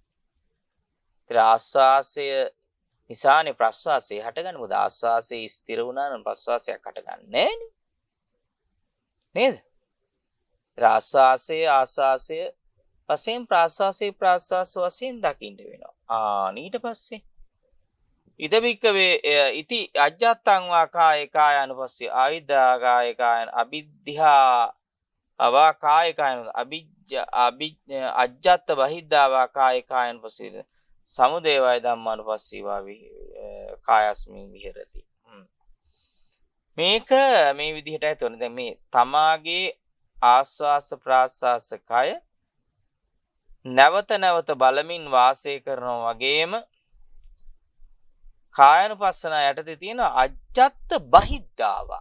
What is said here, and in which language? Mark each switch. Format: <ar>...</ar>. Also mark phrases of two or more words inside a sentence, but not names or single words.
<si>ආස්වාසය නිසානේ ප්‍රස්වාසය හටගන්නේ. මොකද ආස්වාසය ස්ථිර වුණා නම් ප්‍රස්වාසයක් හටගන්නේ නෑනේ. නේද? ආස්වාසය වශයෙන් ප්‍රාස්වාස වශයෙන් දකින්න වෙනවා.</si> <pi>ඊට පස්සේ ඉද බික්කවේ ඉති අජ්ජත්තං වා කායකායනුපස්සේ ආවිද්දාකායකායන අවිද්‍යා අවා කායකායන අජ්ජත්ත බහිද්දා වා කායකායනුපස්සේ සමුදය වය ධම්මානුපස්සී වා කායස්මින් විහෙරති.</pi> <si>මේක මේ විදිහටයි තෝරන්නේ. දැන් මේ තමාගේ ආස්වාස ප්‍රාස්වාස කය නැවත නැවත බලමින් වාසය කරනවා වගේම කායනුපස්සන යටතේ තියෙන</si> <pi>අජ්ජත් බහිද්ධාවා.</pi>